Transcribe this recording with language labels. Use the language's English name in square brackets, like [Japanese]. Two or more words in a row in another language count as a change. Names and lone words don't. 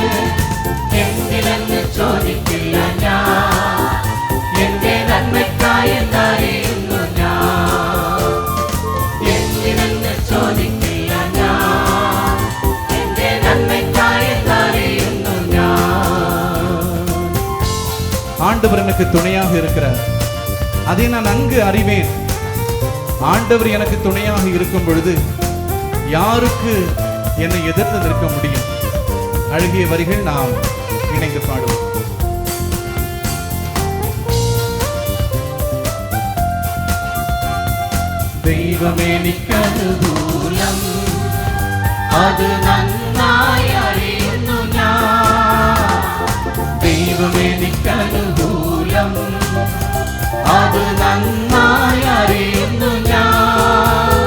[Malayalam] എന്തിനെന്ന് ചോദിക്കില്ല ഞാൻ, എന്റെ നന്മയ്ക്കായി എന്നറിയുന്നു ഞാൻ. എന്തിനെന്ന് ചോദിക്കില്ല ഞാൻ, എന്റെ നന്മയ്ക്കായി എന്നറിയുന്നു ഞാൻ. [Tamil] ஆண்டவர் எனக்கு துணையாக இருக்கிறார், அதை நான் நன்கு அறிவேன். ஆண்டவர் எனக்கு துணையாக இருக்கும் பொழுது யாருக்கு என்னை எதிர்த்து நிற்க முடியும்? அழகிய வரிகள் நாம் இணைந்து பாடுவோம். [Malayalam] ദൈവമെനിക്കനുകൂലം, അത് നന്നായി അറിയുന്നു ഞാൻ. ദൈവമെനിക്കനുകൂലം, അത് നന്നായി അറിയുന്നു ഞാൻ.